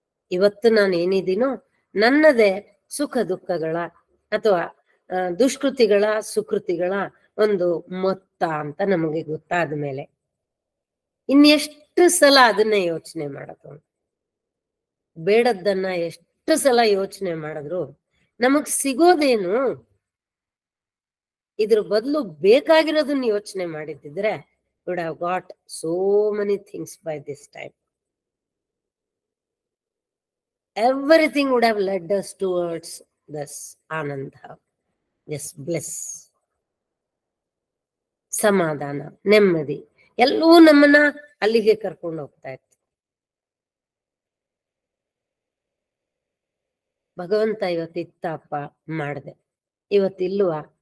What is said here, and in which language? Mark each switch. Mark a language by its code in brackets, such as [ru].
[kn] ಇವತ್ತು ನಾನು ಏನಿದ್ದೀನೋ ನನ್ನದೇ ಸುಖ ದುಃಖಗಳ ಅಥವಾ ದುಷ್ಕೃತಿಗಳ ಸುಕೃತಿಗಳ ಒಂದು ಮೊತ್ತ ಅಂತ ನಮಗೆ ಗೊತ್ತಾದ ಮೇಲೆ ಇನ್ನೆಷ್ಟು ಸಲ ಅದನ್ನೇ ಯೋಚನೆ ಮಾಡೋದು? ಬೇಡದ್ದನ್ನ ಎಷ್ಟು ಸಲ ಯೋಚನೆ ಮಾಡಿದ್ರು ನಮಗ್ ಸಿಗೋದೇನು? ಇದ್ರ ಬದಲು ಬೇಕಾಗಿರೋದನ್ನ ಯೋಚನೆ ಮಾಡಿದ್ರೆ [en] would have got so many things by this time. Everything would have led us towards this ananda, this bliss, [kn] ಸಮಾಧಾನ, ನೆಮ್ಮದಿ ಎಲ್ಲವೂ ನಮ್ಮನ್ನ ಅಲ್ಲಿಗೆ ಕರ್ಕೊಂಡು ಹೋಗ್ತಾ ಇತ್ತು. ಭಗವಂತ ಇವತ್ತಿತ್ತಪ್ಪ ಮಾಡ್ದೆ, ಇವತ್ತಿಲ್ವಾ?